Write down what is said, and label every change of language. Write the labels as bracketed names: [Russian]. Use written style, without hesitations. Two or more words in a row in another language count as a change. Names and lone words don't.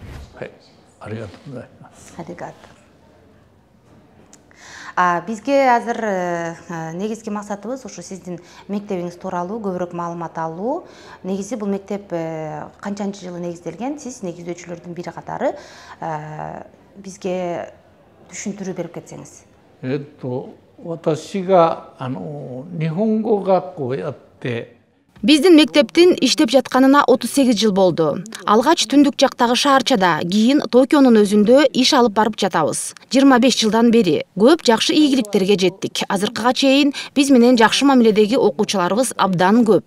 [Kyrgyz] Бизге азыр негизги максатыбыз ушу сиздин мектебиңиз тууралуу көбүрөөк маалымат алуу. Негизи бул мектеп канчанчы жылы негизделген? Сиз негиздөөчүлөрдүн бири катары бизге түшүндүрүү берип кетсеңиз. [Japanese] 私が日本語学校をやって [Kyrgyz] Биздин мектептин иштеп жатканына 38 жыл болду. Алгач түндүк жактагы шаарчада, кийин Токионун өзүндө иш алып барып жатабыз. 25 жылдан бери көп жакшы ийгиликтерге жеттик. Азыркыга чейин биз менен жакшы мамиледеги окуучуларыбыз абдан көп.